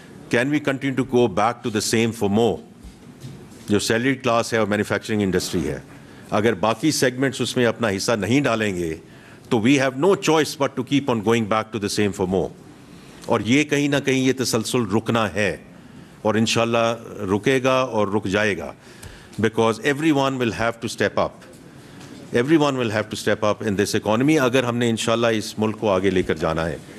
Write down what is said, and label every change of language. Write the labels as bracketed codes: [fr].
[en] Can we continue to go back to the same for more? [ur] جو salary class ہے اور manufacturing industry ہے، اگر باقی سیگمنٹس اس میں اپنا حصہ نہیں ڈالیں گے [en] تو we have no choice but to keep on going back to the same for more. [ur] اور یہ کہیں نہ کہیں یہ تسلسل رکنا ہے اور انشاءاللہ رکے گا اور رک جائے گا. [en] because everyone will have to step up. Everyone will have to step up in this economy [ur] اگر ہم نے انشاءاللہ اس ملک کو آگے لے کر جانا ہے.